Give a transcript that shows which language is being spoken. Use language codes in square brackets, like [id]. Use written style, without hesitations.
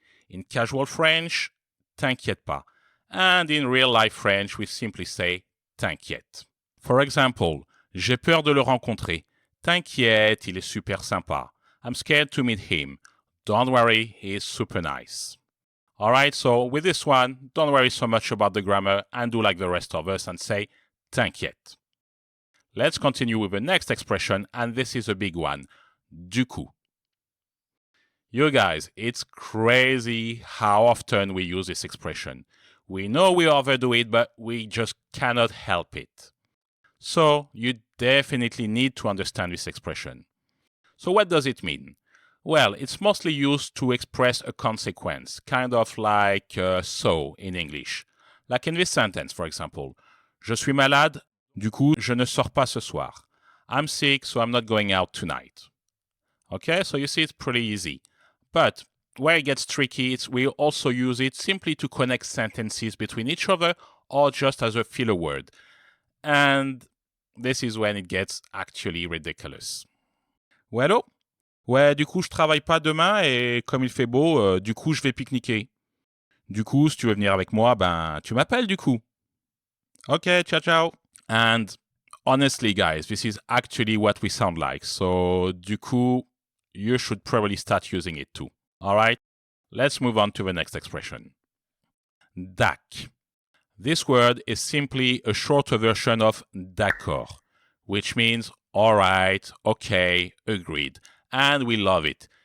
[en] In casual French, t'inquiète pas. And in real-life French, we simply say t'inquiète. For example, [fr] j'ai peur de le rencontrer. T'inquiète, il est super sympa. [en] I'm scared to meet him. Don't worry, he is super nice. Alright, so with this one, don't worry so much about the grammar and do like the rest of us and say t'inquiète. Let's continue with the next expression, and this is a big one. Du coup. You guys, it's crazy how often we use this expression. We know we overdo it, but we just cannot help it. So, you definitely need to understand this expression. So what does it mean? Well, it's mostly used to express a consequence, kind of like so in English. Like in this sentence, for example. [fr] Je suis malade, du coup, je ne sors pas ce soir. [en] I'm sick, so I'm not going out tonight. Okay, so you see it's pretty easy. But where it gets tricky is we also use it simply to connect sentences between each other or just as a filler word. And this is when it gets actually ridiculous. [fr] Ouais, allô? Ouais, du coup, je travaille pas demain et comme il fait beau, du coup, je vais pique-niquer. Du coup, si tu veux venir avec moi, ben, tu m'appelles du coup. Okay, ciao, ciao. [en] And honestly, guys, this is actually what we sound like. So, du coup, you should probably start using it too. Alright, let's move on to the next expression. Dac. This word is simply a shorter version of d'accord, which means alright, okay, agreed. And we love it.